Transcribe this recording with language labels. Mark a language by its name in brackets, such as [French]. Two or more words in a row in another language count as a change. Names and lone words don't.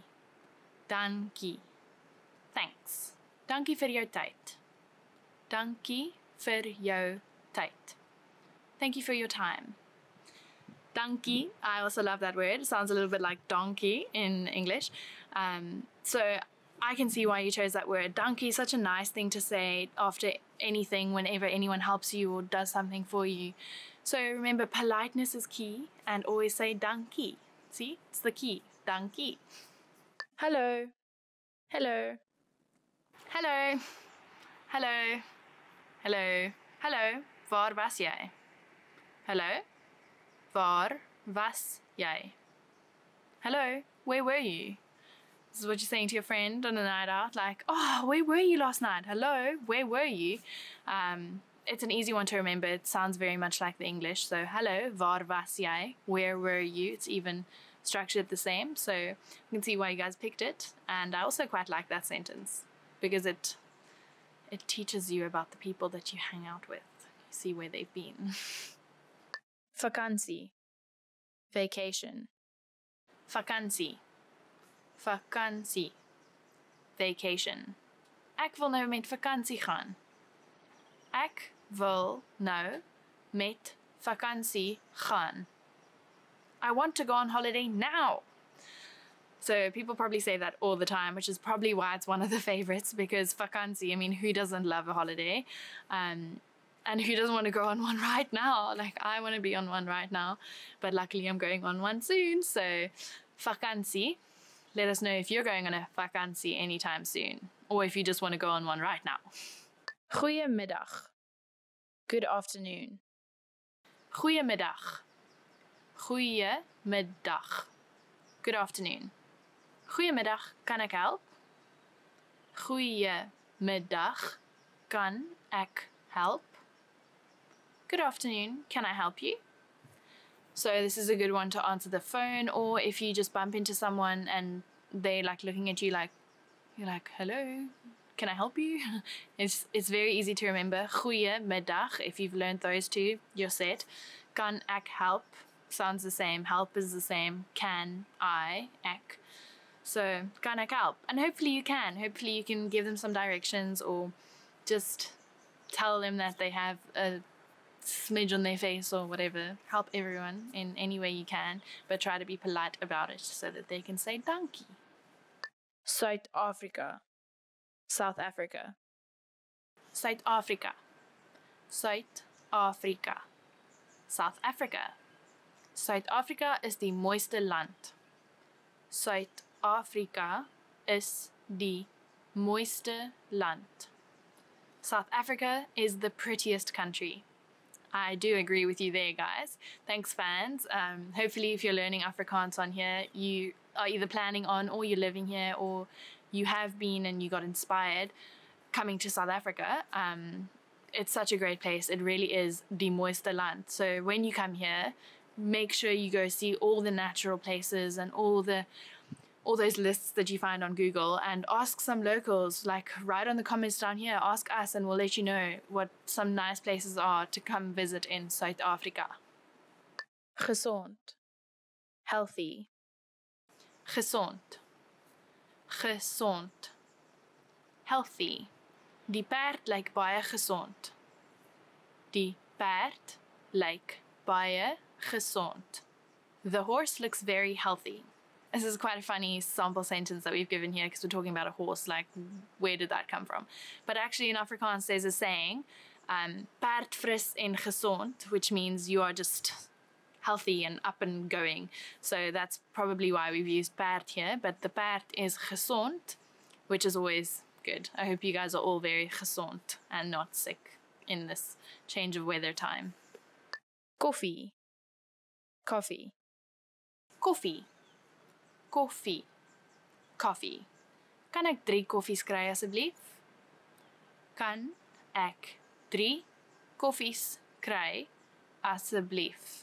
[Afrikaans] Dankie. Thanks. Dankie vir jou tyd. Dankie vir jou tyd. [English] Thank you for your time. Dankie. I also love that word. It sounds a little bit like donkey in English. So I can see why you chose that word. Dankie is such a nice thing to say after anything, whenever anyone helps you or does something for you. So remember, politeness is key, and always say dankie. See, it's the key. Dankie. Hello. Hello. Hello. Hello. Hello. Hello. [Afrikaans] Waar was jy? Hello. Waar was jy? [English] Hello, where were you? This is what you're saying to your friend on a night out, like, oh, where were you last night? Hello, where were you? It's an easy one to remember. It sounds very much like the English. So, hello, [Afrikaans] waar was jy? [English] Where were you? It's even structured the same. So, you can see why you guys picked it. And I also quite like that sentence because it teaches you about the people that you hang out with. You see where they've been. [Afrikaans] Vakansie. Vacation. Vakansie. vakansie. [English] Vacation. [Afrikaans] Ek wil nou met vakansie gaan. Ek wil nou met vakansie gaan. [English] I want to go on holiday now. So people probably say that all the time, which is probably why it's one of the favorites, because vakansie, I mean, who doesn't love a holiday? And who doesn't want to go on one right now? Like, I want to be on one right now, but luckily I'm going on one soon. So vakansie, let us know if you're going on a vakansie anytime soon, or if you just want to go on one right now. [Afrikaans] Goeiemiddag. Good afternoon. Goeiemiddag. Goeiemiddag. [English] Good afternoon. [Afrikaans] Goeiemiddag, kan ek help? Goeiemiddag, kan ek help? [English] Good afternoon, can I help you? So this is a good one to answer the phone, or if you just bump into someone and they like looking at you like, you're like, hello, can I help you? It's very easy to remember. Goeiemiddag, if you've learned those two, you're set. [Afrikaans] Kan ek help? [English] Sounds the same. Help is the same. Can I, ek. So, [Afrikaans] kan ek help? [English] And hopefully you can. Hopefully you can give them some directions, or just tell them that they have a smidge on their face or whatever. Help everyone in any way you can, but try to be polite about it so that they can say dankie. South Africa. South Africa. South Africa. South Africa. South Africa. [Afrikaans] Suid-Afrika is die mooiste land. Suid-Afrika is die mooiste land. [English] South Africa is the prettiest country. I do agree with you there, guys. Thanks, fans. Hopefully, if you're learning Afrikaans on here, you are either planning on, or you're living here, or you have been and you got inspired coming to South Africa. It's such a great place. It really is [Afrikaans] die mooiste land. [English] So when you come here, make sure you go see all the natural places and all those lists that you find on Google, and ask some locals, like write on the comments down here, ask us, and we'll let you know what some nice places are to come visit in South Africa. [Afrikaans] Gezond. Healthy. Gezond. Gezond. [English] Healthy. [Afrikaans] Die perd lyk baie gesond. Die perd lyk baie gesond. [English] The horse looks very healthy. This is quite a funny sample sentence that we've given here, because we're talking about a horse, like, where did that come from? But actually in Afrikaans there's a saying, [Afrikaans] perd fris en gesond, [English] which means you are just healthy and up and going. So that's probably why we've used perd here, but the [Afrikaans] perd is gesond, [English] which is always good. I hope you guys are all very gesond and not sick in this change of weather time. [Afrikaans] Koffie. Coffee. Koffie. Koffie. [English] Coffee. [Afrikaans] Kan ek 3 koffies kry asseblief? Kan ek 3 koffies kry asseblief?